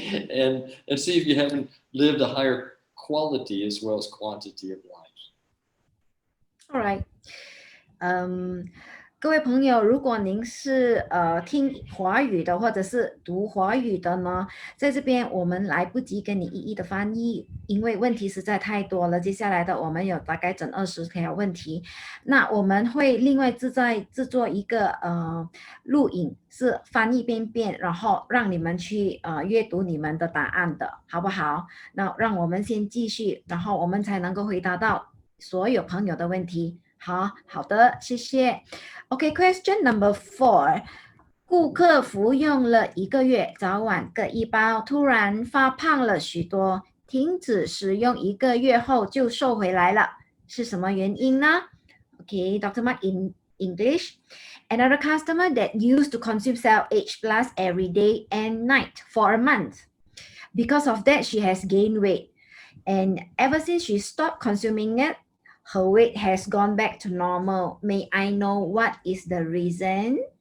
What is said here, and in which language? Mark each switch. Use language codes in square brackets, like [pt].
[en] and see if you haven't lived a higher quality as well as quantity of life. All right. [zh] 各位朋友，如果您是听华语的或者是读华语的呢，在这边我们来不及跟你一一的翻译，因为问题实在太多了。接下来的我们有大概整20条问题，那我们会另外制作一个录影，是翻译遍，然后让你们去阅读你们的答案的，好不好？那让我们先继续，然后我们才能够回答到所有朋友的问题。好的，谢谢。 [en] Okay, question number 4. [zh] 顾客服用了1个月，早晚各1包，突然发胖了许多，停止使用1个月后就瘦回来了，是什么原因呢？ [en] Okay, Dr. Mark, in English. Another customer that used to consume CellAge Plus every day and night for a month. Because of that, she has gained weight. And ever since she stopped consuming it, her weight has gone back to normal. May I know what is the reason?